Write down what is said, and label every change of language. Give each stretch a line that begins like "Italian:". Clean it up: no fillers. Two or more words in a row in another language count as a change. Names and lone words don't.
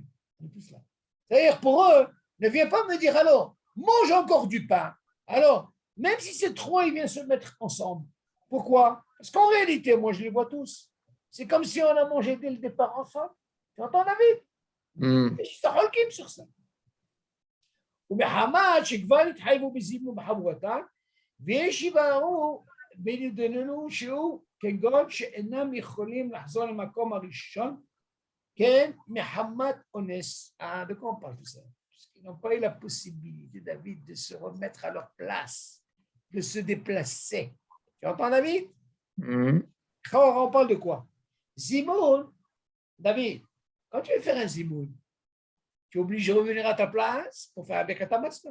French: C'est-à-dire, pour eux, ne viens pas me dire alors, mange encore du pain. Alors, même si ces trois, ils viennent se mettre ensemble. Pourquoi? Parce qu'en réalité, moi, je les vois tous. C'est comme si on a mangé dès le départ ensemble. Tu entends, David? Je suis holkim sur ça.
Hebrew: ומחמת שכבר התחייבו בזימון בחבורתם, ויש יבהרו בידינו שהוא כגון שאינם יכולים לחזור למקום הראשון, כן, מחמת אונס.
French: De quoi on parle tout ça? Parce qu'ils n'ont pas eu la possibilité, David, de se remettre à leur place, de se déplacer. Tu entends, David? On parle de quoi? Zimoun, David, quand tu veux faire un zimoun, tu es obligé de revenir à ta place pour faire un
Hebrew: ברכת המזון.